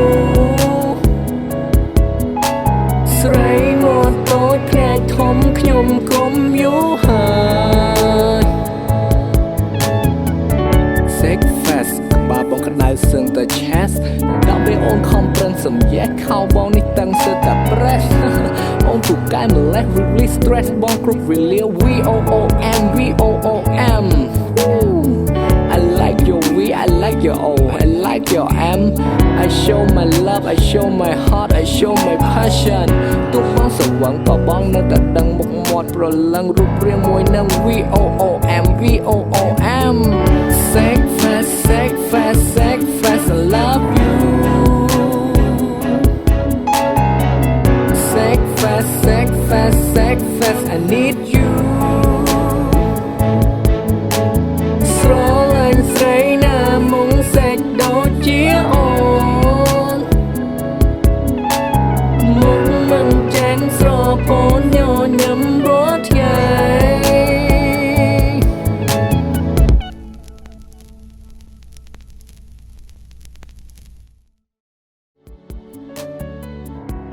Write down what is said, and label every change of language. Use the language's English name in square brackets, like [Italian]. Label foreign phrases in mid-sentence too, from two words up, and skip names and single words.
[Khmer] ស្រីមាត់តូចភ្នែកធំខ្ញុំគុំយូរហើយបាបងក្តៅសឹងតែ chest ដល់ពេលអូនខំប្រឹងសំ យេះខោបងនេះតឹងសើតែ press អូនពូកែម្លេះ [English] really stress [Khmer] បងគ្រប់វេលា [English] VOOM VOOM I like your V I like your O I like your M I show my love I show my heart I show my passion [Khmer] ទោះបងស្វឹងក៏បងនៅតែដឹងមុខមាត់ប្រលឹងរូបរាងមួយនឹង [English] VOOM VOOM Sex fast sex fast sex fast I love you Sex fast sex fast sex fast I need you [Khmer] ស្រឡាញ់ស្រីណាមុងសេចដូចជាអូន មុខមិនចាញ់ស្រពោនញញឹមរាល់ថ្ងៃ [English] I